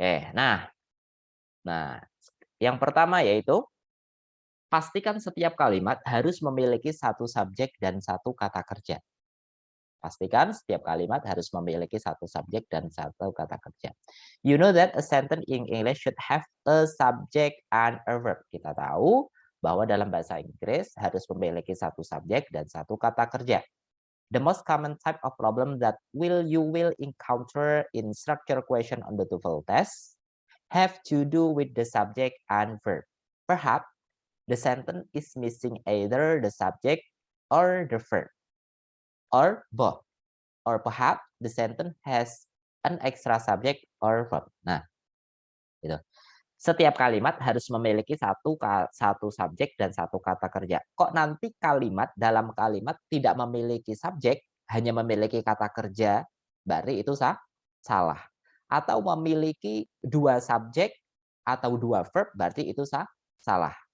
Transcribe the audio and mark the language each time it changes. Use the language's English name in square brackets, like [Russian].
[Indonesian] Nah, yang pertama yaitu pastikan setiap kalimat harus memiliki satu subjek dan satu kata kerja. Pastikan setiap kalimat harus memiliki satu subjek dan satu kata kerja. [English] You know that a sentence in English should have a subject and a verb. [Indonesian] Kita tahu bahwa dalam bahasa Inggris harus memiliki satu subjek dan satu kata kerja. [English] The most common type of problem that you will encounter in structure question on the TOEFL test have to do with the subject and verb. Perhaps the sentence is missing either the subject or the verb, or both. Or perhaps the sentence has an extra subject or verb. [Indonesian] Nah, gitu. Setiap kalimat harus memiliki satu subjek dan satu kata kerja. Kok nanti dalam kalimat tidak memiliki subjek, hanya memiliki kata kerja, berarti itu salah. Atau memiliki dua subjek atau dua verb, berarti itu salah.